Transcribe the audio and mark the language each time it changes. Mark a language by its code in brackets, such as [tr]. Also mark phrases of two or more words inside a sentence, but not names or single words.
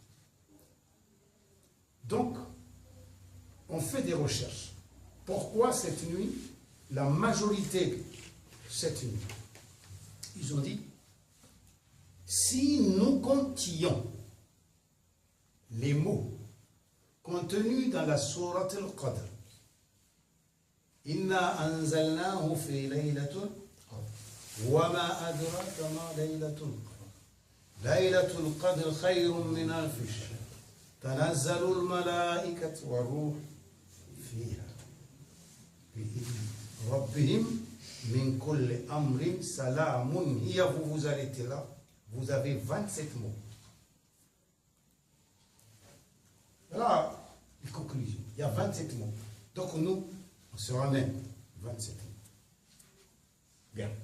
[fr] Donc, on fait des recherches. Pourquoi cette nuit? La majorité, cette nuit. Ils ont dit, si nous comptions les mots contenus dans la sourate al-Qadr, [ar] إنا أنزلناه في ليلة وما أدراك ما ليلة القدر. ليلة القدر خير من ألف شهر. تنزل الملائكة والروح فيها. بربهم من كل أمر سلام هي. [fr] Vous vous arrêtez là. Vous avez 27 mots. Voilà les conclusions. Il y a 27 mots. Donc nous, on se ramène 27 mots. Bien.